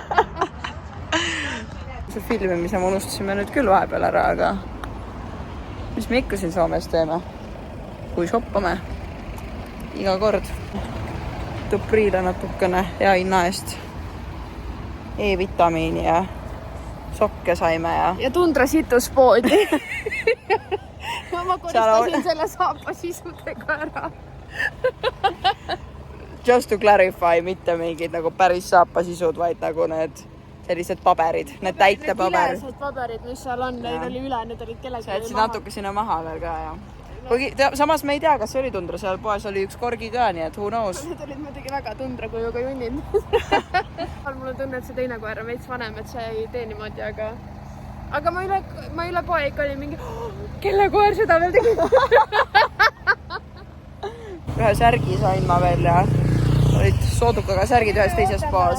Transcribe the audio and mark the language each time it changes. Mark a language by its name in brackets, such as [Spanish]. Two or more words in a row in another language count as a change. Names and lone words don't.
[Estonian] See filmimise me unustasime nüüd küll vahepeal ära, aga mis me ikka siin Soomes teeme, kui shoppame iga kord. Tupriile natukene hea hinna eest E-vitamiini ja sokke saime ja Tundra situspoodi. ma koristasin selle saapasisudega ära. [English] Just to clarify, [Estonian] mitte mingid nagu päris saapasisud, vaid nagu need sellised paberid, need täitepaberid. Need paberid, mis seal on, neid oli üle, need olid kellegi sa jätsid natuke sinna maha veel ka, ja. Samas me ei tea, kas see oli Tundra, seal poes oli üks korgi ka, nii et [English] who knows. [Estonian] Need olid muidugi väga Tundra kujuga junnid. Mul on tunne, et see teine koer on veits vanem, et see ei tee niimoodi, aga ma üle poe ikka oli mingi, kelle koer seda veel tegi? Ühe särgi sain ma veel ja olid soodukaga särgid ühes teises poes.